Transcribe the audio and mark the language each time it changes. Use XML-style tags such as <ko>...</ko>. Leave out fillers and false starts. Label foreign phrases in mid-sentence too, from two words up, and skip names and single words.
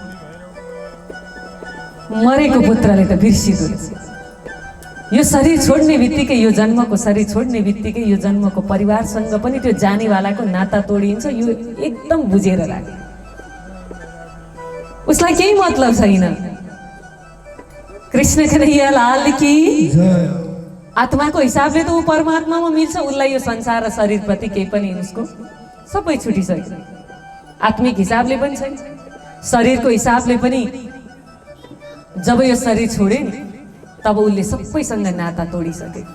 <ne>मरेको पुत्रले त बिर्सिदो रहेछ। यो शरीर छोड्ने बित्तिकै, यो जन्मको शरीर छोड्ने बित्तिकै यो जन्मको परिवारसँग पनि त्यो जानेवालाको नाता तोडिन्छ। यो एकदम बुझेर लाग्यो। उसलाई केही मतलब छैन। कृष्ण कन्हैया लाल की आत्माको हिसाबले त ऊ परमात्मामा मिल्छ। उसलाई यो संसार र शरीरप्रति केही पनि उसको सबै छुटिसक्यो। आत्मिक हिसाबले पनि छैन, शरीरको हिसाबले पनि। जब यो शरीर छोडे नि तब उसले सबैसँग नाता तोडिसकेको।</ne>